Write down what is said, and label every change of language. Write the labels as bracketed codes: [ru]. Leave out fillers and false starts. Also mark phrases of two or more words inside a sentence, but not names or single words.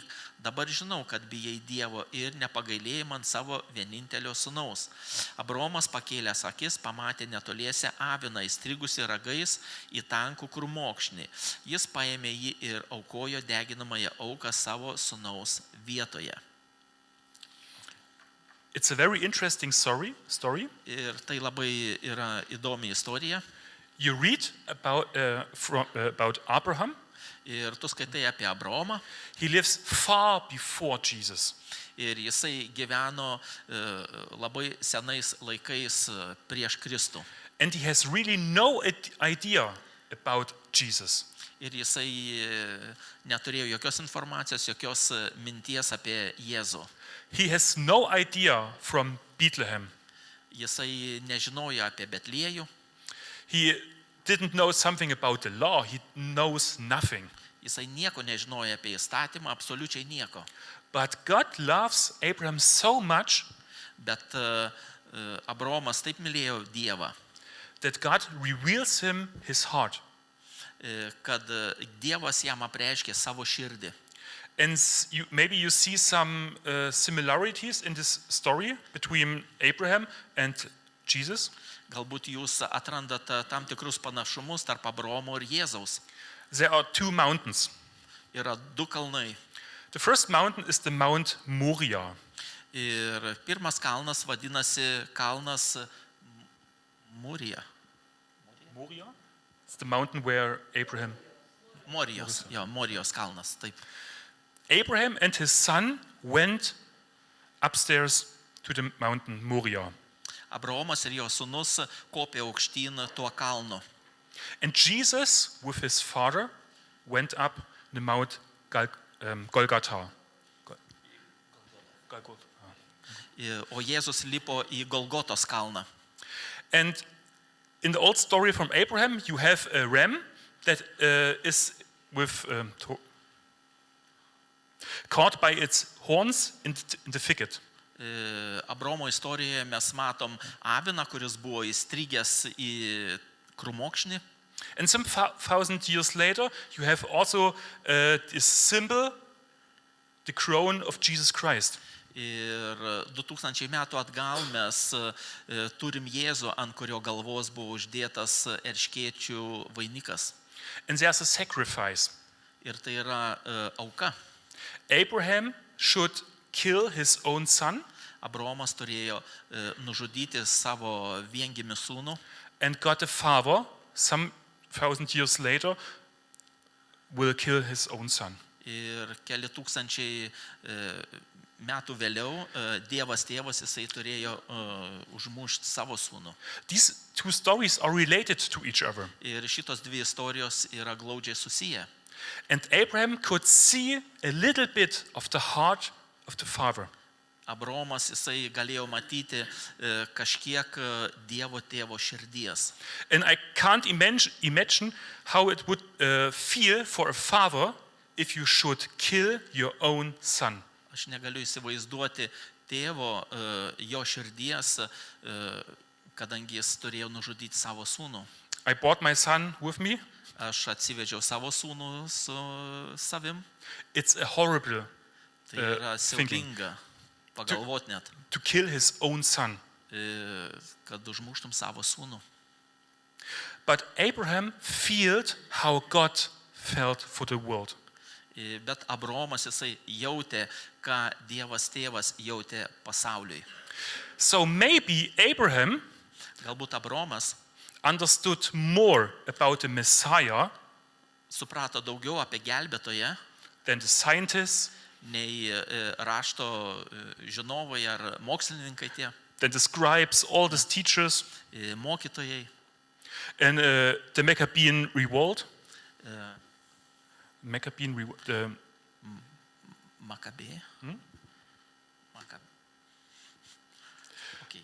[lt] Dabar žinau, kad bijai Dievo ir nepagailėjai man savo vienintelio sūnaus. Abraomas pakėlęs akis pamatė netoliese aviną įstrigusi ragais į tankų krūmokšnį. Jis paėmė jį ir aukojo deginamąją auką savo sūnaus vietoje. [en] It's a very interesting story. [lt] Ir tai labai yra įdomi istorija. [en] You read about Abraham. [lt] Ir tu skaitai apie Abraomą. [en] He lives far before Jesus. [lt] Ir jisai gyveno labai senais laikais prieš Kristų. [en] And he has really no idea about Jesus. [lt] Ir jisai neturėjo jokios informacijos, jokios minties apie Jėzų. [en] He has no idea from Bethlehem. [lt] Jisai nežinojo apie Betliejų. [en] He didn't know something about the law. He knows nothing. [lt] Jisai nieko nežinojo apie įstatymą, absoliučiai nieko. [en] But God loves Abraham so much [lt] Bet Abraomas taip mylėjo Dievą, [en] that God reveals him his heart. [lt] kad Dievas jam apreiškė savo širdį. [en] And maybe you see some similarities in this story between Abraham and Jesus. [lt] Galbūt jūs atrandate tam tikrus panašumus tarp Abraomo ir Jėzaus. [en] There are two mountains. [lt] Yra du kalnai. [en] The first mountain is the Mount Moriah. [lt] Ir pirmas kalnas vadinasi kalnas Morija. [en] Moriah? It's the mountain where [lt] Morijos kalnas, taip. [en] Abraham and his son went upstairs to the mountain Moriah. [lt] Abraomas ir jo sūnus kopė aukštyn tuo kalnu. [en] And Jesus, with his father, went up the Mount Golgotha. [lt] O Jėzus lipo į Golgotos kalną. [en] And in the old story from Abraham, you have a ram that is with caught by its horns in the thicket. [lt] Abraomo istorijoje mes matom aviną, kuris buvo įstrigęs į krūmokšnį. [en] And some 1,000 years later, you have also this symbol, the crown of Jesus Christ. [lt] Ir 2000 metų atgal mes turim Jėzų, ant kurio galvos buvo uždėtas erškėčių vainikas. [en] And there's a sacrifice. [lt] Ir tai yra auka. [en] Abraham should kill his own son. [lt] Abraomas turėjo nužudyti savo viengimį sūnų. [en] And God the Father, some 1,000 years later, will kill his own son. [lt] Ir keli tūkstančiai metų vėliau Dievas tėvas jisai turėjo užmušti savo sūnų. [en] These two stories are related to each other. [lt] Ir šitos dvi istorijos yra glaudžiai susiję. [en] And Abraham could see a little bit of the heart of the Father. [lt] Abraomas jisai galėjo matyti kažkiek Dievo tėvo širdies. [en] And I can't imagine how it would feel for a father if you should kill your own son. [lt] Aš negaliu įsivaizduoti tėvo jo širdies, kadangi jis turėjo nužudyti savo sūnų. [en] I brought my son with me. [lt] Aš atsivedžiau savo sūnų su savim. [en] It's a horrible [lt] Tai yra [en] thinking. [lt] siaubinga pagalvot net, [en] To kill his own son. [lt] kad užmuštum savo sūnų. [en] But Abraham felt how God felt for the world. [lt] Bet Abraomas jisai jautė, ką Dievas tėvas jautė pasauliui. [en] So maybe Abraham [lt] Galbūt Abraomas [en] understood more about the Messiah [lt] suprato daugiau apie gelbėtoją, [en] than the scientists, [lt] nei rašto žinovai ar mokslininkai tie, [en] than the scribes, all these teachers, [lt] mokytojai, [en] and the Maccabean revolt. [lt] Makabė. Okay.